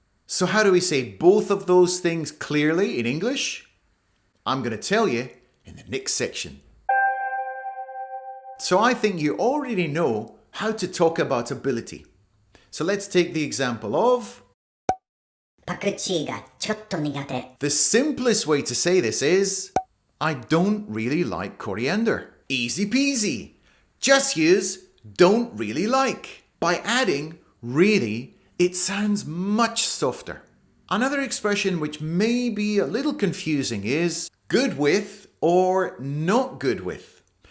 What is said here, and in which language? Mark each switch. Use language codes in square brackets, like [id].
[en] So how do we say both of those things clearly in English? I'm going to tell you in the next section. So I think you already know how to talk about ability. So let's take the example of [ja] パクチーがちょっと苦手。 [en] the simplest way to say this is I don't really like coriander. Easy peasy. Just use don't really like. By adding really, it sounds much softer. Another expression which may be a little confusing is good with or not good with.